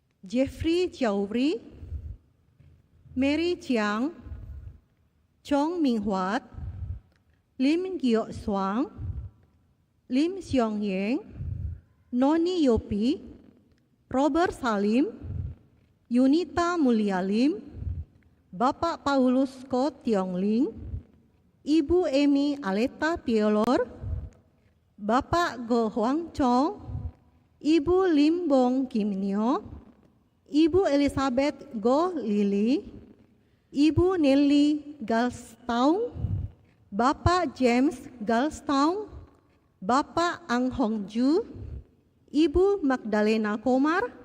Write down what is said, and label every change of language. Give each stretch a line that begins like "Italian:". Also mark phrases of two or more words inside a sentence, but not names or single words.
Indonesian: Jeffrey Jiauri, Mary Chiang, Chong Minh Huat, Lim Gyo Swang, Lim Xiong Yang, Noni Yopi, Robert Salim, Yunita Mulyalim, Bapak Paulus Ko Tiong Ling, Ibu Emi Aleta Piolor, Bapak Go Huang Chong, Ibu Lim Bong Kim Nyo, Ibu Elizabeth Go Lili, Ibu Nelly Galstown, Bapak James Galstown, Bapak Ang Hong Ju, Ibu Magdalena Komar,